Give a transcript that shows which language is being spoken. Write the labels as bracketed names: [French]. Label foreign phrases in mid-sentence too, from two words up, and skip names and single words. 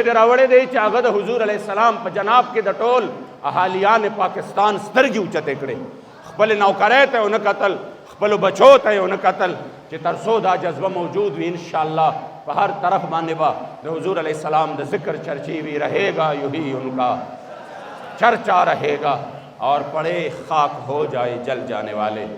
[Pashto] دې راوړی دی چې هغه د حضور علیه السلام په جناب کې د ټول اهالیان پاکستان سترګې اوچتې کړې خپلې نوکرۍ ته یې ونه کتل خپلو بچو ته یې ونه کتل چې تر څو دا جذبه موجود وي انشاءالله په هر طرف باندې به د حضور علیہ السلام د ذکر چرچی [Urdu] بھی رہے گا یہی ان کا چرچا رہے گا اور پڑے خاک ہو جائے جل جانے والے